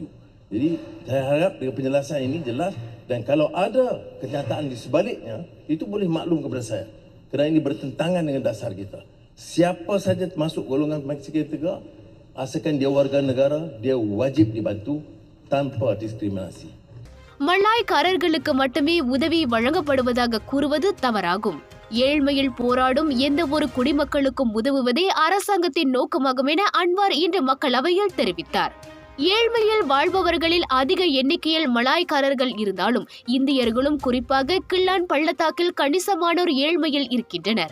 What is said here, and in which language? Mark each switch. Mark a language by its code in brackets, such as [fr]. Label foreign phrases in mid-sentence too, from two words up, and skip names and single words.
[ms] Jadi saya harap dengan penjelasan ini jelas, dan kalau ada kenyataan di sebaliknya itu boleh maklum kepada saya. Kerana ini bertentangan dengan dasar kita. Siapa saja masuk golongan miskin tegar, asalkan dia warga negara, dia wajib dibantu tanpa diskriminasi. [ta] மலாய்க்காரர்களுக்கு மட்டுமே உதவி வழங்கப்படுவதாக கூறுவது தவறாகும். ஏழ்மையில் போராடும் எந்த ஒரு குடிமக்களுக்கும் உதவுவதே அரசாங்கத்தின் நோக்கமாகும் என அன்வார் இன்று மக்களவையில் தெரிவித்தார். ஏழ்மையில் வாழ்பவர்களில் அதிக எண்ணிக்கையில் மலாய்க்காரர்கள் இருந்தாலும் இந்தியர்களும் குறிப்பாக கிள்ளான் பள்ளத்தாக்கில் கணிசமானோர் ஏழ்மையில் இருக்கின்றனர்.